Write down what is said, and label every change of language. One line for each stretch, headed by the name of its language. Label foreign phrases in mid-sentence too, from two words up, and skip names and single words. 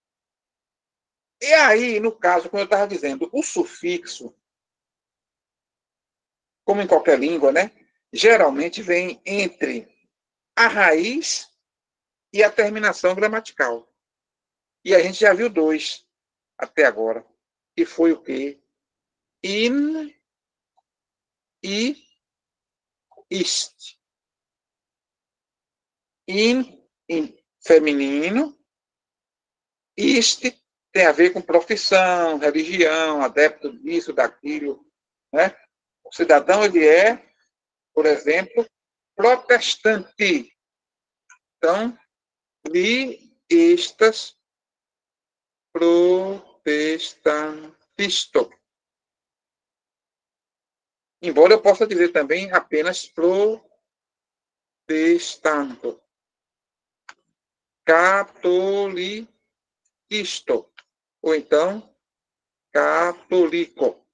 Portuguese: E aí, no caso, como eu estava dizendo, o sufixo, como em qualquer língua, né? Geralmente vem entre a raiz e a terminação gramatical. E a gente já viu 2 até agora. Que foi o quê? In e ist. In feminino. Ist tem a ver com profissão, religião, adepto disso, daquilo, né? O cidadão, ele é, por exemplo, protestante. Então,
Esperanto: li estas protestantisto.
Portuguese: Embora eu possa dizer também apenas protestanto. Catoliquisto. Ou então, católico.